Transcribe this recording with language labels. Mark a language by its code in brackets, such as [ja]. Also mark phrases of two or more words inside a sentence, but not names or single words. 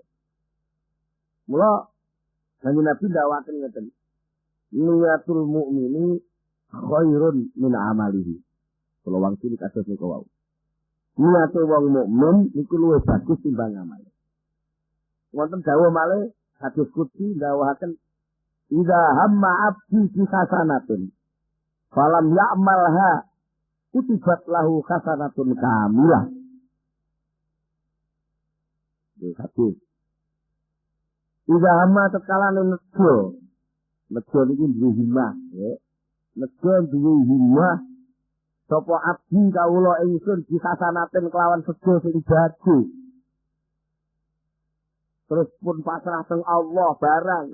[jv] Mula Kanjeng Nabi ndawaken ngeten. [ar] نية المؤمن خير من عمله. [jv] Kalau wong cilik kados niku wau. Niate wong mukmin niku luwih bagus timbang amale. Wonten dawuh malih hadis qudsi ndawahaken [ar] إذا هم عبدي بحسنة فلم يعملها كتبت له حسنة كاملة. [jv] Hadis [ar] إذا هم [jv] tekalane nejo niki duwe himmah ya. Nejo duwe himmah sapa abdi kawula ingsun [ar] بحسنة [jv] kelawan sedo sing bagus. Terus pun pasrah teng Allah barang.